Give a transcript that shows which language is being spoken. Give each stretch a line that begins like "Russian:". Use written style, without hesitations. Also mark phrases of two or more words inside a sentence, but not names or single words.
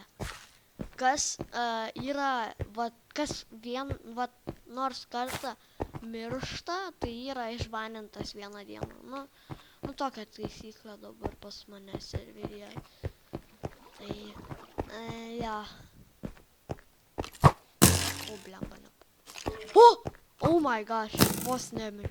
Lithuanian: Kas yra, nors kartą miršta, tai yra išbanintas 1 dieną. Tokia taisyklė dabar pas mane serveryje. Tai, ja. Blemba.
English: Oh my gosh,
Lithuanian: vos nemiriu.